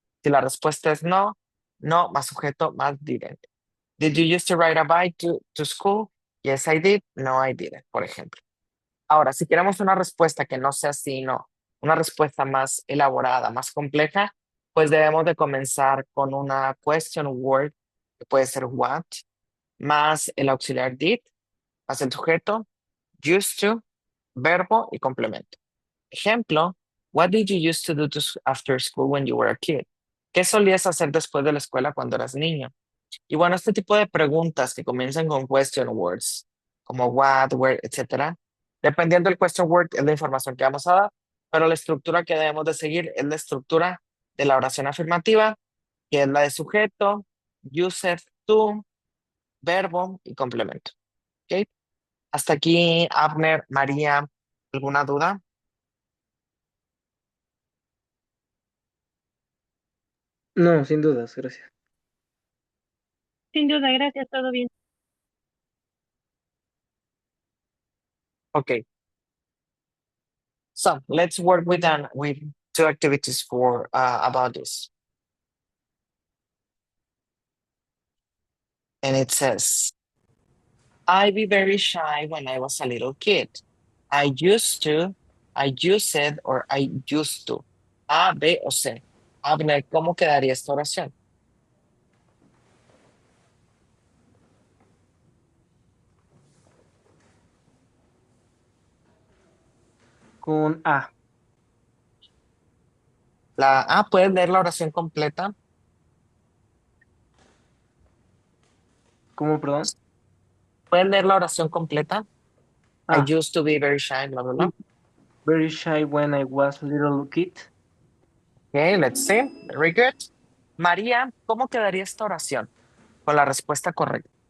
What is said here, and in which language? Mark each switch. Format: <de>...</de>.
<es>Si la respuesta es no, no más sujeto más didn't.</es> <en>Did you used to ride a bike to school? Yes, I did. No, I didn't,</en> <es>por ejemplo. Ahora, si queremos una respuesta que no sea sí, no, una respuesta más elaborada, más compleja, pues debemos de comenzar con una question word, que puede ser what, más el auxiliar did, más el sujeto, used to, verbo y complemento. Ejemplo,</es> <en>what did you used to do after school when you were a kid?</en> <es>¿Qué solías hacer después de la escuela cuando eras niño? Y bueno, este tipo de preguntas que comienzan con question words, como what, where, etcétera, dependiendo del question word es la información que vamos a dar, pero la estructura que debemos de seguir es la estructura de la oración afirmativa, que es la de sujeto, user, tú, verbo y complemento. ¿Ok? Hasta aquí, Abner, María, ¿alguna duda? No, sin dudas, gracias. Sin duda, gracias, todo bien.</es> <en>Okay, so let's work with two activities for about this. And it says, I be very shy when I was a little kid. I used to, I used, or I used to. A, B o C.</en> <es>Abner, ¿cómo quedaría esta oración? Con A. La A, ¿puedes leer la oración completa? ¿Cómo, perdón? ¿Puedes leer la oración completa?</es> <en>I Ah, used to be very shy, bla, bla, bla. very shy when I was little kid. Okay, let's see. Very good.</en> <es>María, ¿cómo quedaría esta oración? Con la respuesta correcta.</es>